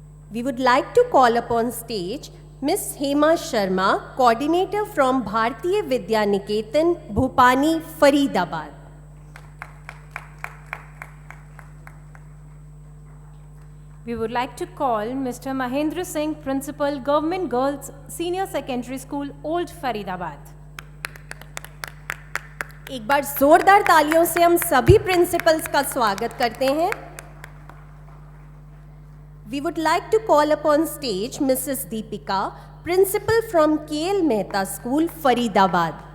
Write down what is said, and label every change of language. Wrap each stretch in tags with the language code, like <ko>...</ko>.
<en>We would like to call upon stage Miss Hema Sharma, Coordinator from Bhartiya Vidya Niketan, Bhupani, Faridabad. We would like to call Mr. Mahendra Singh, Principal, Government Girls Senior Secondary School, Old Faridabad.</en> <hi>एक बार जोरदार तालियों से हम सभी principles का स्वागत करते हैं.</hi> <en>We would like to call upon stage Mrs. Deepika, Principal from KL Mehta School, Faridabad.</en>